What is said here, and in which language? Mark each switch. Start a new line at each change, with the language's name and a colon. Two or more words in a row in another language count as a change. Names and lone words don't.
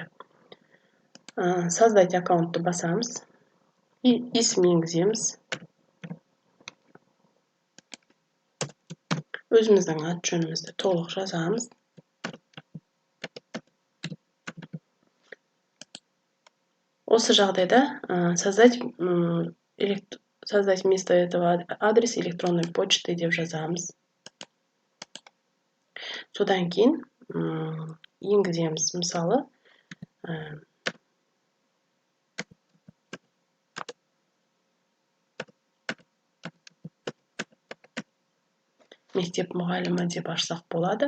Kazakh: Создать аккаунтты басамыз. Есім енгіземіз. Өзіміздің ат жөнімізді толық жазамыз. Осы жағдайда
Russian: создать вместо этого адрес электронной почты
Kazakh: деп жазамыз. Содан кейін енгіземіз, мысалы, мектеп мұғалімі деп ашсақ болады.